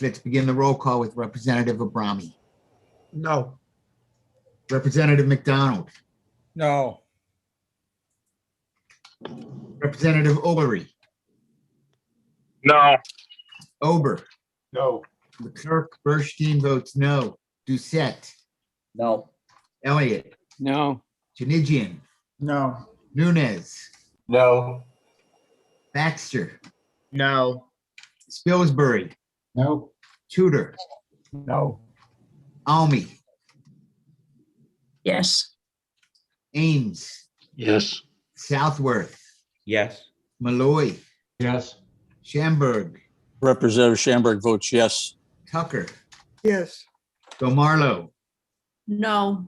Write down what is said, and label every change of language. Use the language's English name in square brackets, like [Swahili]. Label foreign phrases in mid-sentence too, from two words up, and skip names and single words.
[English] Let's begin the roll call with Representative Abrami. No. Representative McDonald. No. Representative Ullery. No. Ober. No. The clerk Burstein votes no. Doucette. No. Elliott. No. Janigian. No. Nunez. No. Baxter. No. Spilsbury. No. Tudor. No. Almy. Yes. Ames. Yes. Southworth. Yes. Malloy. Yes. Schamberg. Representative Schamberg votes yes. Tucker. Yes. Gomarlo. No.